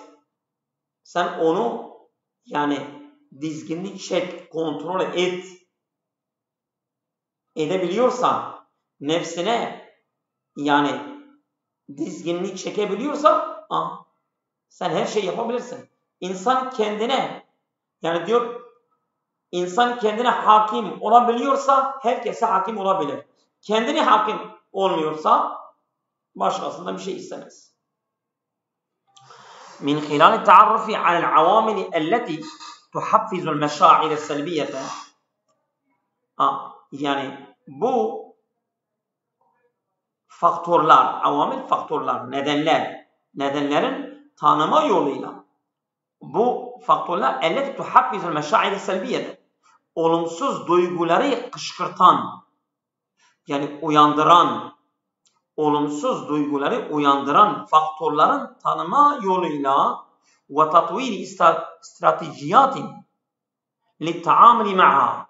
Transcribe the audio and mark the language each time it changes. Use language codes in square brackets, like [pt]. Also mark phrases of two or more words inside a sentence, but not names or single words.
[tr] Sen onu yani dizginlik çek, kontrol edebiliyorsan, nefsine yani dizginlik çekebiliyorsan sen her şeyi yapabilirsin. İnsan kendine yani diyor insan kendine hakim olabiliyorsa herkese hakim olabilir. Kendine hakim olmuyorsa başkasından bir şey istemez. [ar] من خلال التعرف على العوامل التي تحفز المشاعر السلبية [tr] yani bu faktörler, avamil faktörler, nedenlerin tanıma yoluyla bu faktörler [ar] التي تحفز المشاعر السلبية. [tr] Olumsuz duyguları kışkırtan yani olumsuz duyguları uyandıran faktörlerin tanıma yoluyla ve [ar] تطوير استراتيجيات للتعامل مع.